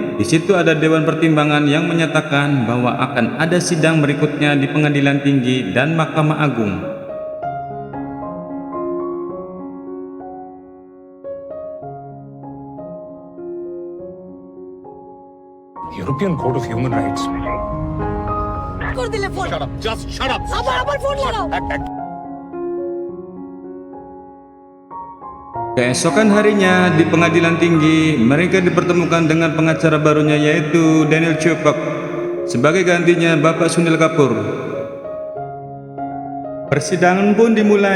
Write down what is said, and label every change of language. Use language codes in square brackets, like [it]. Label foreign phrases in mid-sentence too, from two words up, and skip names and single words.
[id] Di situ ada dewan pertimbangan yang menyatakan bahwa akan ada sidang berikutnya di Pengadilan Tinggi dan Mahkamah Agung. European Court of Human Rights. [hi] कर दिले फोन [en] Shut up. Just shut up. [bn] আবার ফোন লাগাও [id] Keesokan harinya di Pengadilan Tinggi, mereka dipertemukan dengan pengacara barunya yaitu Daniel Chopok sebagai gantinya Bapak Sunil Kapoor. Persidangan pun dimulai.